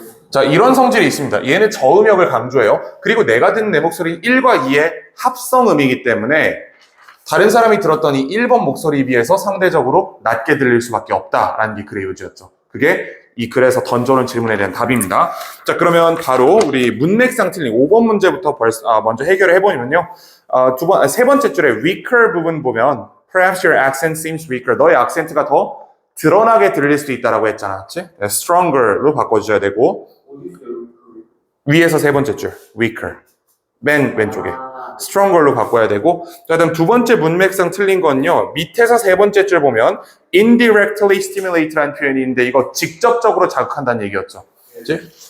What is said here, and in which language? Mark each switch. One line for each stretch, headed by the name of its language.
Korean: 자, 이런 성질이 있습니다. 얘는 저음역을 강조해요. 그리고 내가 듣는 내 목소리는 1과 2의 합성음이기 때문에 다른 사람이 들었던 이 1번 목소리에 비해서 상대적으로 낮게 들릴 수밖에 없다라는 게 글의 요지였죠. 그게 이 글에서 던져놓은 질문에 대한 답입니다. 자, 그러면 바로 우리 문맥상 틀린 5번 문제부터 먼저 해결을 해보면요. 세 번째 줄에 weaker 부분 보면
English: perhaps your accent seems weaker.
Korean: 너의 악센트가 더 드러나게 들릴 수도 있다라고 했잖아. 그치? stronger로 바꿔주셔야 되고, 위에서 세 번째 줄 weaker, 맨 왼쪽에 stronger로 바꿔야 되고, 자, 그다음 두 번째 문맥상 틀린 건요, 밑에서 세 번째 줄 보면 indirectly stimulate라는 표현이 있는데 이거 직접적으로 자극한다는 얘기였죠. 그치?